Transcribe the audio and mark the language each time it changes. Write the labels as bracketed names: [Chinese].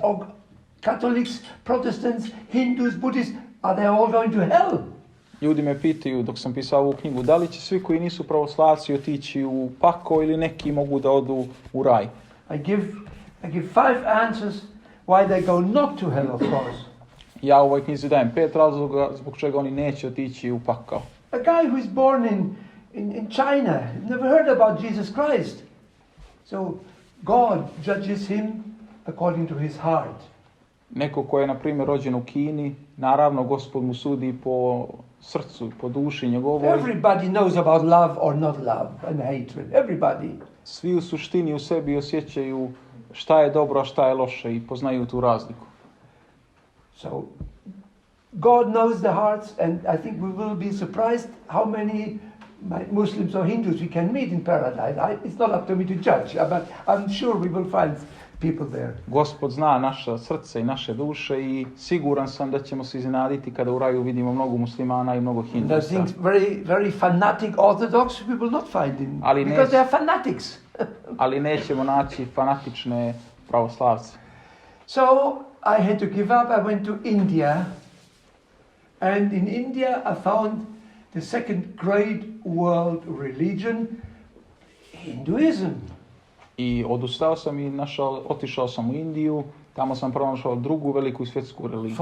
[English] Or Catholics, Protestants, Hindus, Buddhists, are they all going to hell? [Serbian] Ljudi me pitaju dok sam pisao ovu knjigu, da li će svi koji nisu pravoslavci otići u pakao ili neki mogu da odu u raj? [English] I give 5 answers why they go not to hell, of course. [Serbian] Ja u ovoj knjizi dajem 5 razloga zbog čega oni neće otići u pakao. [English] A guy who is born in China, never heard about Jesus Christ. So God judges him according to his heart. [Serbian] Neko ko je, na primjer, rođen u Kini, naravno Gospod mu sudi po srcu, po duši njegovoj. [English] Everybody knows about love or not love and hatred. Everybody. [Serbian] Svi u suštini u sebi osjećaju šta je dobro, a šta je loše i poznaju tu razliku. [English] So God knows the hearts, and I think we will be surprised how many Muslims or Hindus we can meet in paradise. It's not up to me to judge, but I'm sure we will find people there. [Serbian] Gospod zna naša srce i naše duše i siguran sam da ćemo se iznenaditi kada u raju vidimo mnogo muslimana i mnogo hindusa. [English] I think very fanatic Orthodox we will not find in, because they are fanatics. [Serbian] Ali nećemo naći fanatične pravoslavce. [English] So I had to give up. I went to India, and in India I found the second great world religion, Hinduism. [Serbian] I odustao sam i otišao sam u Indiju, tamo sam pronašao drugu veliku svjetsku religiju.